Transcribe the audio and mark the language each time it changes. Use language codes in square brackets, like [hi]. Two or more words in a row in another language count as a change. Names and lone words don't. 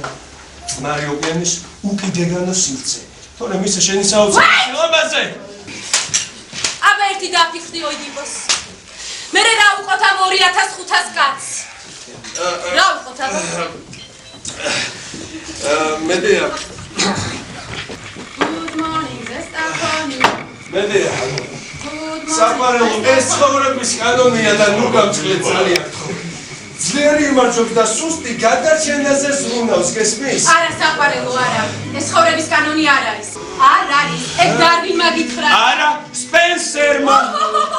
[ka] მარი ოკეანის უკიდეგანო სივრცე. თორე მისე შენი საოცარი სილამაზე. აბა ერთი დაფიქრდი ოიდიპოს. მე რა უყოთ ამ 2500 კაცს? რა უყოთ აბა? მედია. [en] Good morning, Zestafoni. [ka] მედია. [en] Good morning. [ka] საყვარელო ეს ცხოვრების კანონია და ნუ გამჭლე ძალიან. ძლიერი იმარჯვებს და სუსტი გადარჩენაზე ზრუნავს, გესმის? არა, საყვარელო არა. ეს ცხოვრების კანონი არ არის. არ არის. ეს დარვინმა გითხრა. არა, სპენსერმა.